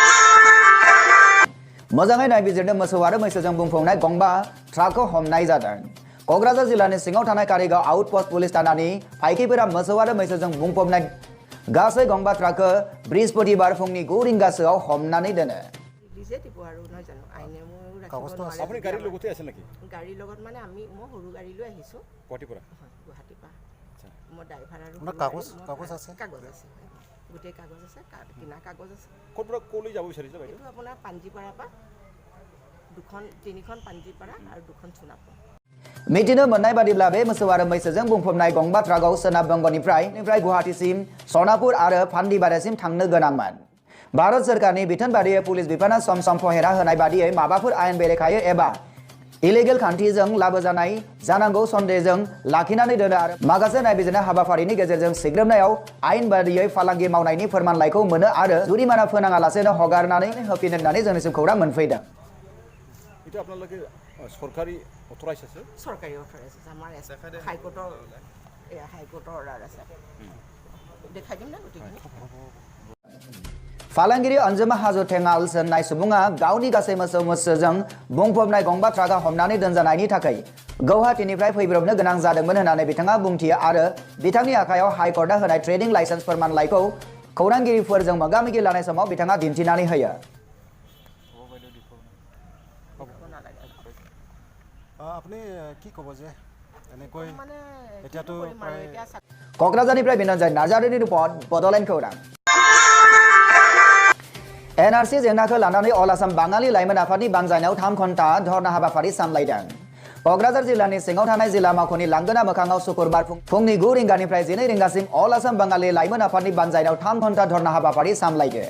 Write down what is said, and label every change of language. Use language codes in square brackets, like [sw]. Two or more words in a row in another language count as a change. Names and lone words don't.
[brx] मोजाङै नायबिजिरनो मोसौ आरो मैसोजों बुंफबनाय गंबा ट्राकखौ हमनाय जादों। क'क्राझार जिल्लानि सिङाव थानाय कारिगाव आउटपोस्ट पुलिस थानानि फायखिफोरा मोसौ आरो मैसोजों बुंफबनाय गासै गंबा ट्राकखौ बृहस्पतिबार फुंनि 9 रिंगासोआव हमनानै दोनो। [as] আপুনি গাড়ী লগতে আছে নেকি? গাড়ী লগত মানে আমি মই সৰু গাড়ী লৈ আহিছো গুৱাহাটীৰ পৰা। মই ড্ৰাইভাৰ আৰু কাগজ আছে গোটেই কাগজ আছে কিনা কাগজ আছে। ক'ৰ পৰা ক'লৈ যাব বিচাৰিছে বাইদেউ? এইটো আপোনাৰ পাঞ্জিপাৰাৰ পৰা তিনিখন পাঞ্জিপাৰা আৰু দুখন সোণাপুৰ। [brx] मिथिनो मोननाय बादिब्ला बे मोसौ आरो मैसोजों बुंफबनाय गंबा ट्राकआव सोनाब बंगनिफ्राय गुवाहाटीसिम सनापुर आरो फान्दिबारासिम थांनो गोनांमोन। भारत सोरखारनि बिथोन बादियै पुलिस बिफाना सम सम पहेरा होनाय बादियै माबाफोर आयेन बेरेखायै एबा इलिगेल खान्थिजों लाबोजानाय जानांगौ सन्देहजों लाखिनानै दोनो आरो माखासे नायबिजिरनाय हाबाफारिनि गेजेरजों सिग्रोमनायाव आयेन बादियै फालांगि मावनायनि फोरमानलाइखौ मोनो आरो जुरिमाना फोनाङालासेनो हगारनानै होफिनो होननानै जोंनिसिम खौरां मोनफैदों। [as] এটা আপোনালোকে সরকারি অথরাইজ আছে? সরকারি অথরাইজ আছে আমাৰ হাইকোর্টৰ অর্ডার আছে। দেখাই দিম না গোটেইখিনি। [brx] फालांगिरि अनजुमा हाजो थेङाल होननाय सुबुङा गावनि गासै मोसौ मैसोजों बुंफबनाय गंबा ट्राकआ हमनानै दोनजानायनि थाखाय गुवाहाटीनिफ्राय फैब्रबनो गोनां जादोंमोन होननानै बिथाङा बुंथियो आरो बिथांनि आखायाव हाइकर्टआ होनाय [en] trading license [brx] फोरमानलाइखौ खौरांगिरिफोरजों मोगा-मोगि लानाय समाव बिथाङा दिन्थिनानै होयो। [as] আপুনি কি ক'ব যে এনেকৈ এতিয়াতো [brx] क'क्राझारनिफ्राय बिनन्जय नार्जारिनि रिपर्ट बड'लेण्ड खौरां। NRC जेंनाखौ लानानै अल आसाम बाङालि लाइमोन आफादनि बानजायनायाव 3 घन्टा धरना हाबाफारि सामलायदों। क'क्राझार जिल्लानि सिङाव थानाय जिल्ला मावख'नि लांगोना मोखाङाव शुक्रबार फुंनि 9 रिंगानिफ्राय 12 रिंगासिम अल आसाम बाङालि लाइमोन आफादनि बानजायनायाव 3 घन्टा धरना हाबाफारि सामलायदो।